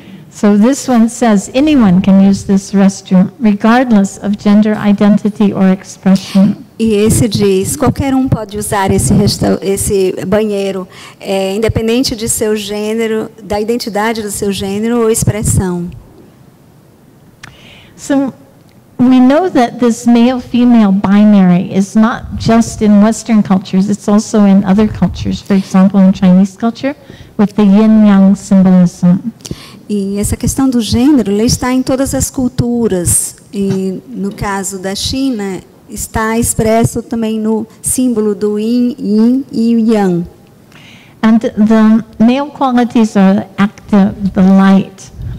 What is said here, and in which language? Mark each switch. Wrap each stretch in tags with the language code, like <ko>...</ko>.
<en>So this one says anyone can use this restroom, regardless of gender identity or expression.</en> <pt>E esse diz, qualquer um pode usar esse banheiro, independente de seu gênero, da identidade do seu gênero ou expressão.</pt> <en>So we know that this male-female binary is not just in Western cultures, it's also in other cultures. For example, in Chinese culture, with the yin-yang symbolism.</en> <pt>E essa questão do gênero está em todas as culturas. E no caso da China, está expresso também no símbolo do yin e o yang.</pt> <en>And the male qualities are active, the light,</en>